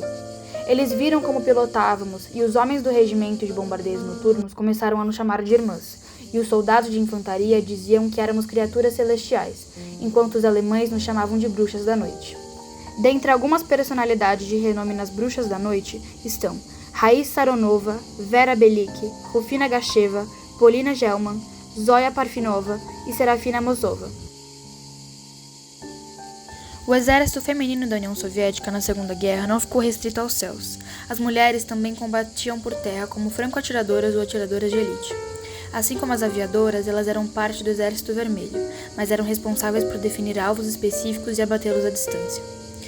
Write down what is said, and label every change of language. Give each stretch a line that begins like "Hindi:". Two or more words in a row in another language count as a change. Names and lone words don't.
Portuguese: Eles viram como pilotávamos e os homens do regimento de bombardeios noturnos começaram a nos chamar de irmãs, e os soldados de infantaria diziam que éramos criaturas celestiais, enquanto os alemães nos chamavam de bruxas da noite." Dentre algumas personalidades de renome nas Bruxas da Noite estão Raíssa Saronova, Vera Belick, Rufina Gacheva, Polina Gelman, Zoya Parfinova e Serafina Mozova. O exército feminino da União Soviética na Segunda Guerra não ficou restrito aos céus. As mulheres também combatiam por terra como franco-atiradoras ou atiradoras de elite. Assim como as aviadoras, elas eram parte do Exército Vermelho, mas eram responsáveis por definir alvos específicos e abatê-los à distância.